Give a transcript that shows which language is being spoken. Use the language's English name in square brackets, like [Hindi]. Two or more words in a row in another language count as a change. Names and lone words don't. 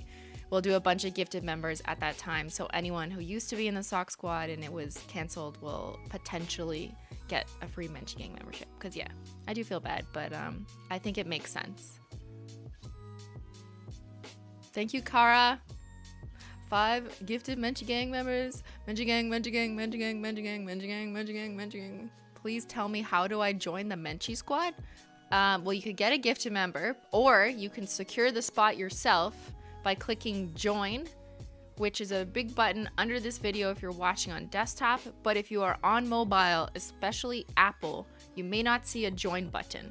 [English] We'll do a bunch of gifted members at that time, so anyone who used to be in the Sock Squad and it was canceled will potentially get a free Menchie Gang membership. Because yeah, I do feel bad, but I think it makes sense. Thank you, Kara. 5 gifted Menchie Gang members. Menchie Gang, Menchie Gang, Menchie Gang, Menchie Gang, Menchie Gang, Menchie Gang, Menchie Gang. Please tell me, how do I join the Menchie Squad? Well, you could get a gifted member, or you can secure the spot yourself by clicking join, which is a big button under this video if you're watching on desktop. But if you are on mobile, especially Apple, you may not see a join button.